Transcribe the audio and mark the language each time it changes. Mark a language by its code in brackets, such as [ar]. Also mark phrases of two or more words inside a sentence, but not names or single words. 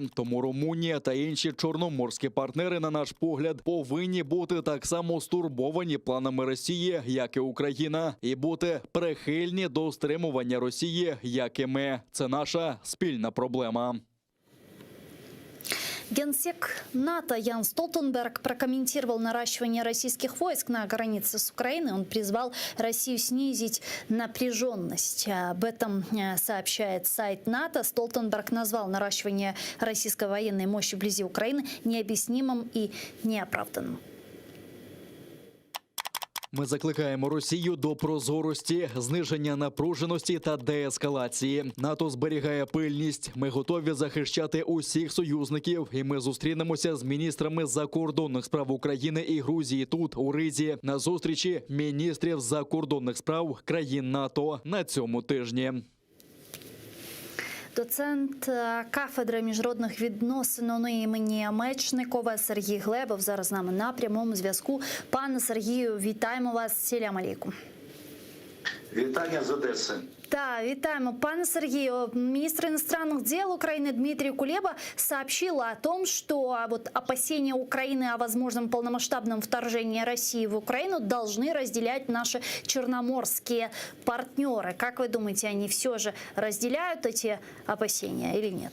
[uk] Тому Румунія та інші чорноморські партнери, на наш погляд, повинні бути так само стурбовані планами Росії, як і Україна, і бути прихильні до стримування Росії, як і ми. Це наша спільна проблема. [ru] Генсек НАТО Ян Столтенберг прокомментировал наращивание российских войск на границе с Украиной. Он призвал Россию снизить напряженность. Об этом сообщает сайт НАТО. Столтенберг назвал наращивание российской военной мощи вблизи Украины необъяснимым и неоправданным. [uk] Ми закликаємо Росію до прозорості, зниження напруженості та деескалації. НАТО зберігає пильність. Ми готові захищати усіх союзників. І ми зустрінемося з міністрами закордонних справ України і Грузії тут, у Ризі, на зустрічі міністрів закордонних справ країн НАТО на цьому тижні. Доцент кафедри міжнародних відносин імені Мечникова Сергій Глебов зараз з нами на прямому зв'язку. Пане Сергію, вітаємо вас. [ar] سلام عليكم. [uk] Вітання з Одеси. [ru] Да, витаем. Пане Сергею, министр иностранных дел Украины Дмитрий Кулеба сообщил о том, что вот опасения Украины о возможном полномасштабном вторжении России в Украину должны разделять наши черноморские партнеры. Как вы думаете, они все же разделяют эти опасения или нет?